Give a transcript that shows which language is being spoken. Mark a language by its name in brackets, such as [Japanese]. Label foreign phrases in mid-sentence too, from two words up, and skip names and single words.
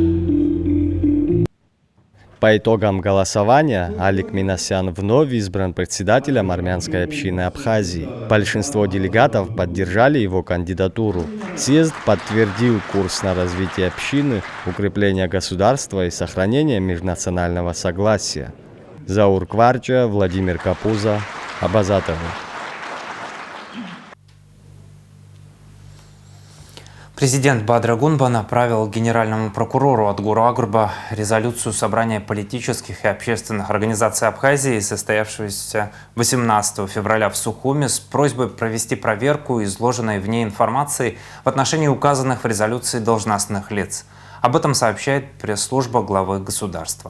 [Russian] По итогам голосования Алик Минасян вновь избран председателем армянской общины Абхазии. Большинство делегатов поддержали его кандидатуру. Съезд подтвердил курс на развитие общины, укрепление государства и сохранение межнационального согласия. Заур Кварча, Владимир Капуза, Абазатовы. Президент Бадрагунба направил генеральному прокурору Адгуру Агурба резолюцию собрания политических и общественных организаций Абхазии, состоявшегося 18 февраля в Сухуми, с просьбой провести проверку изложенной в ней информации в отношении указанных в резолюции должностных лиц. Об этом сообщает пресс-служба главы государства.